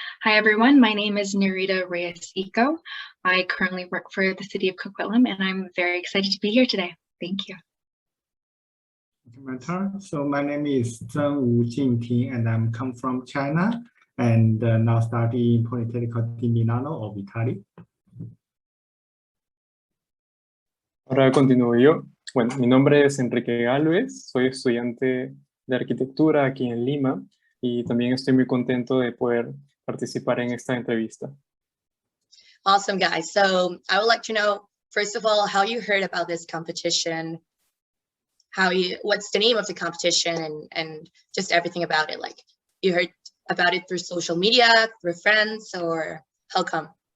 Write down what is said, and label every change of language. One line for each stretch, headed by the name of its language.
English: Hi everyone, my name is Narita Reyes-Eco. I currently work for the city of Coquitlam and I'm very excited to be here today. Thank you. My turn. So my name is Zheng Wu Jingting and I'm come from China and now studying Politecnico di Milano of Italy.
Spanish: Ahora continúo yo. Bueno, mi nombre es Enrique Galvez, soy estudiante de arquitectura aquí en Lima y también estoy muy contento de poder participar en esta entrevista.
English: Awesome, guys. So I would like to know, first of all, how you heard about this competition, what's the name of the competition and just everything about it. Like you heard about it through social media, through friends, or how come?